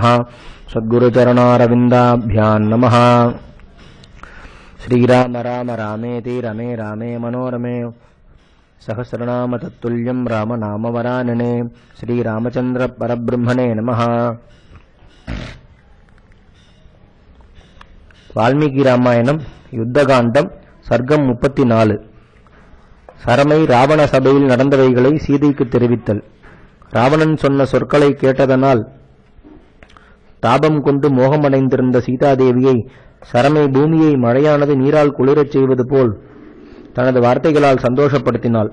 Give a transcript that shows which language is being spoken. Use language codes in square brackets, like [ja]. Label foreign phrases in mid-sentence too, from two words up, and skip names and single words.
[sa] सद्गुरुचरणारविन्दाभ्यां नमः। श्रीराम राम रामेति रमे रामे मनोरमे सहस्रनाम तत्तुल्यं राम नाम वरानने। श्रीरामचंद्र परब्रह्मणे नमः। [ta] वाल्मीकि रामायणம் யுத்தகாண்டம் சர்க்கம் 34. சரமை ராவண சபையில் நடந்தவைகளை சீதைக்கு தெரிவித்தல். ராவணன் சொன்ன சொற்களை கேட்டதனால் தாபம் கொண்டு மோகமடைந்திருந்த சீதாதேவியை சரமை பூமியை மழையானது நீரால் குளிரச் செய்வது போல் தனது வார்த்தைகளால் சந்தோஷப்படுத்தினாள்.